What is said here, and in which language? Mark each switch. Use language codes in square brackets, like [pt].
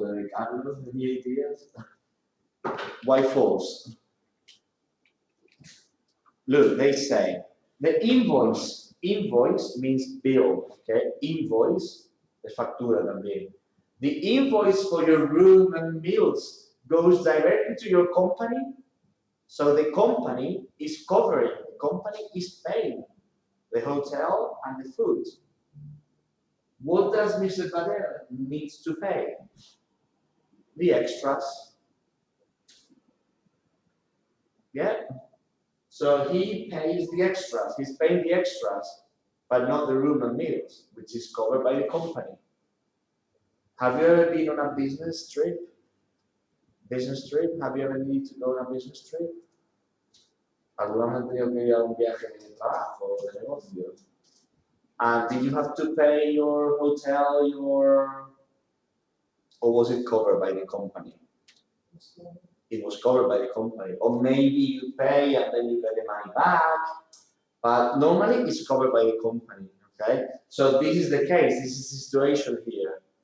[en] Like, I don't know, any ideas? Why false? Look, they say the invoice. Invoice means bill. [es] Okay, invoice es factura también. [en] The invoice for your room and meals goes directly to your company, so the company is covering. The company is paying the hotel and the food. What does Mr. Badel needs to pay? The extras. Yeah. So he pays the extras. He's paying the extras, but not the room and meals, which is covered by the company. Have you ever been on a business trip? Business trip? Have you ever needed to go on a business trip? [es] ¿Alguna vez han tenido que ir a un viaje de trabajo o de negocio? [en] And did you have to pay your hotel, or was it covered by the company? It was covered by the company. Or maybe you pay and then you get the money back. But normally it's covered by the company, okay? So this is the case, this is the situation here.